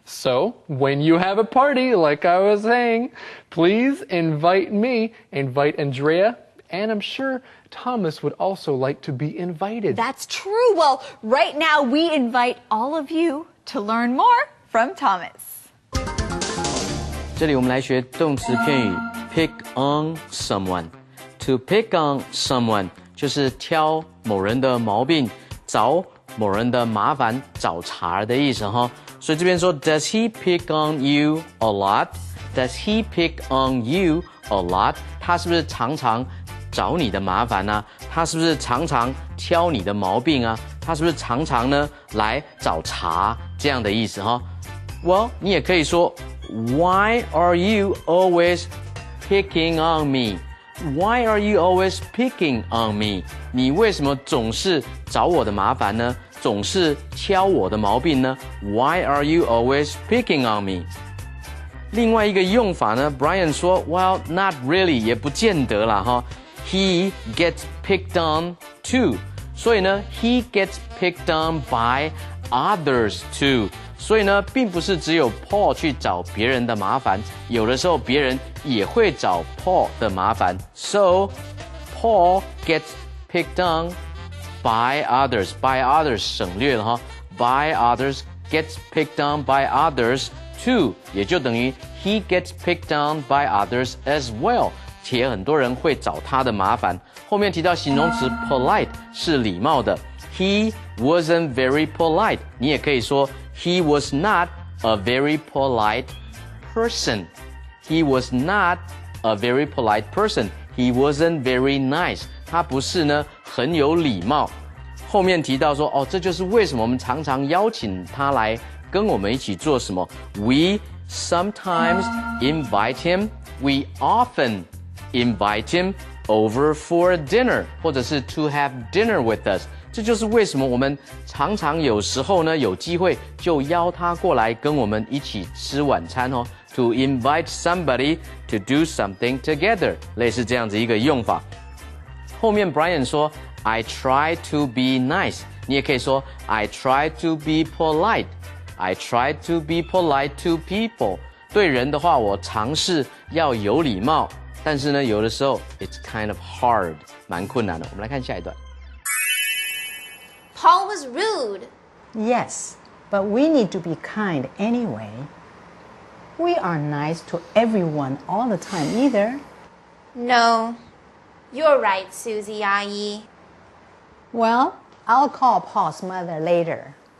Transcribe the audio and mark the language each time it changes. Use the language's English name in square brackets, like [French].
[English] So, when you have a party, like I was saying, please invite me, invite Andrea, and I'm sure Thomas would also like to be invited. That's true. Well, right now we invite all of you to learn more from Thomas. [Chinese] 这里我们来学动词片语 pick on someone. [English] To pick on someone [Chinese] 就是挑某人的毛病，找某人的麻烦，找茬的意思哈。所以这边说 [English] Does he pick on you a lot? Does he pick on you a lot? [Chinese] 他是不是常常找你的麻烦啊？他是不是常常挑你的毛病啊？他是不是常常呢来找茬这样的意思哈 ？Well， 你也可以说 [English] Why are you always picking on me? Why are you always picking on me? [Chinese] 你为什么总是找我的麻烦呢？总是挑我的毛病呢 ？ [English] Why are you always picking on me? [Chinese] 另外一个用法呢 ，Brian 说 ， [English] Well, not really， [Chinese] 也不见得啦哈。 [English] He gets picked on too， [Chinese] 所以呢 [English] ，he gets picked on by others too。 [Chinese] 所以呢，并不是只有 Paul 去找别人的麻烦，有的时候别人也会找 Paul 的麻烦。 [English] So Paul gets picked on by others. By others [Chinese] 省略了哈。 [English] By others gets picked on by others too， [Chinese] 也就等于 [English] he gets picked on by others as well。 [Chinese] 且很多人会找他的麻烦。后面提到形容词 polite 是礼貌的。 [English] He wasn't very polite， [Chinese] 你也可以说 [English] He was not a very polite person. He was not a very polite person. He wasn't very nice. [Chinese] 他不是呢很有礼貌。后面提到说，哦，这就是为什么我们常常邀请他来跟我们一起做什么。 [English] We sometimes invite him. We often invite him over for dinner, [Chinese] 或者是 [English] to have dinner with us. [Chinese] 这就是为什么我们常常有时候呢有机会就邀他过来跟我们一起吃晚餐哦。 [English] To invite somebody to do something together， [Chinese] 类似这样子一个用法。 [English] 后面 Brian 说 I try to be nice， [Chinese] 你也可以说 [English] I try to be polite。 I try to be polite to people。 [Chinese] 对人的话，我尝试要有礼貌，但是呢有的时候 [English] it's kind of hard， [Chinese] 蛮困难的。我们来看下一段。 [English] Paul was rude. Yes, but we need to be kind anyway. We aren't nice to everyone all the time either. No, you're right, Susie 阿姨. Well, I'll call Paul's mother later.